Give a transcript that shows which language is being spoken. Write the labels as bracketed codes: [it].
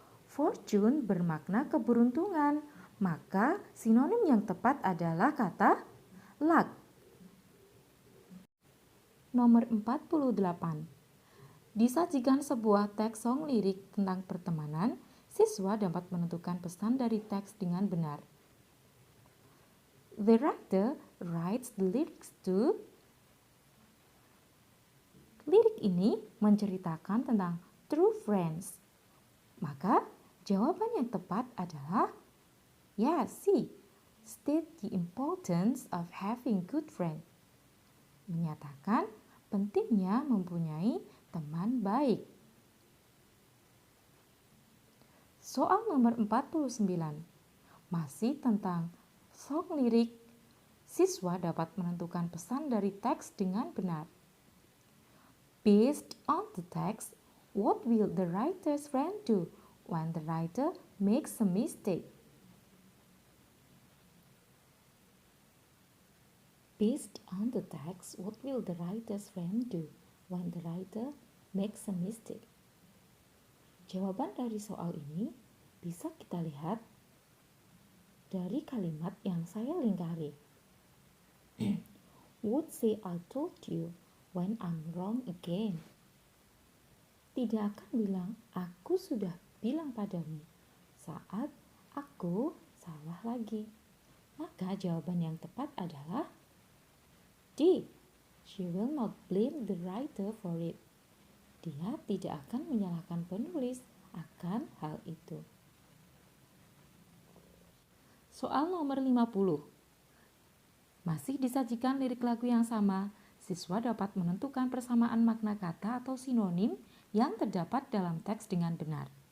[id] Fortune bermakna keberuntungan, maka sinonim yang tepat adalah kata luck. Nomor 48. Disajikan sebuah teks song lirik tentang pertemanan, siswa dapat menentukan pesan dari teks dengan benar. [en] The writer writes the lyrics to. [id] Lirik ini menceritakan tentang [en] true friends. [id] Maka jawaban yang tepat adalah C. [en] State the importance of having good friends. [id] Menyatakan pentingnya mempunyai teman baik. Soal nomor 49. Masih tentang song lirik, siswa dapat menentukan pesan dari teks dengan benar. [en] Based on the text, what will the writer's friend do when the writer makes a mistake? Based on the text, what will the writer's friend do when the writer makes a mistake? [id] Jawaban dari soal ini bisa kita lihat dari kalimat yang saya lingkari. [en] Would say I told you when I'm wrong again. [id] Tidak akan bilang aku sudah bilang padamu saat aku salah lagi. Maka jawaban yang tepat adalah D. [en] She will not blame the writer for it. [id] Dia tidak akan menyalahkan penulis akan hal itu. Soal nomor 50. Masih disajikan lirik lagu yang sama, siswa dapat menentukan persamaan makna kata atau sinonim yang terdapat dalam teks dengan benar.